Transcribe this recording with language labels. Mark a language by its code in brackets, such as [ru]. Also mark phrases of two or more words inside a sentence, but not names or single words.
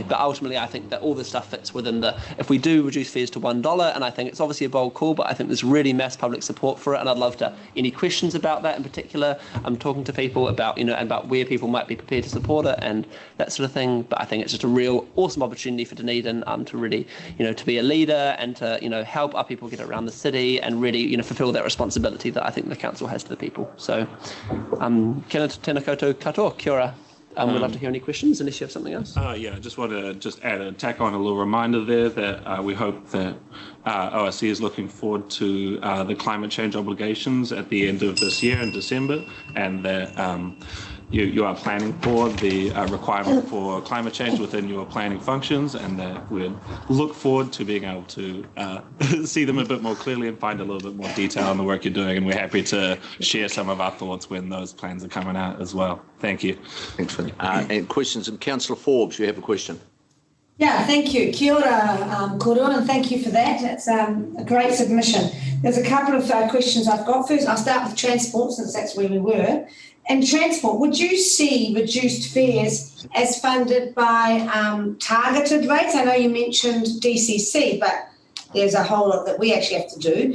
[en] But ultimately, I think that all this stuff fits within if we do reduce fares to $1, and I think it's obviously a bold call, but I think there's really mass public support for it, and I'd love any questions about that in particular. I'm talking to people about, about where people might be prepared to support it and that sort of thing. But I think it's just a real awesome opportunity for Dunedin to really, to be a leader and to, help our people get around the city and really, fulfil that responsibility that I think the council has to the people. So, [mi] tēnā koutou katoa, kia ora. [en] We'd love to hear any questions, unless you have something else. I just want to tack on a little reminder there that we hope that OSC is looking forward to the climate change obligations at the end of this year in December, and that you are planning for the requirement for climate change within your planning functions, and that we look forward to being able to see them a bit more clearly and find a little bit more detail in the work you're doing. And we're happy to share some of our thoughts when those plans are coming out as well. Thank you. Thanks, Finn. And questions, and Councillor Forbes, you have a question. Yeah, thank you. [mi] Kia ora, Koro, [en] and thank you for that. It's a great submission. There's a couple of questions I've got. First, I'll start with transport, since that's where we were. And transport, would you see reduced fares as funded by targeted rates? I know you mentioned DCC, but there's a whole lot that we actually have to do.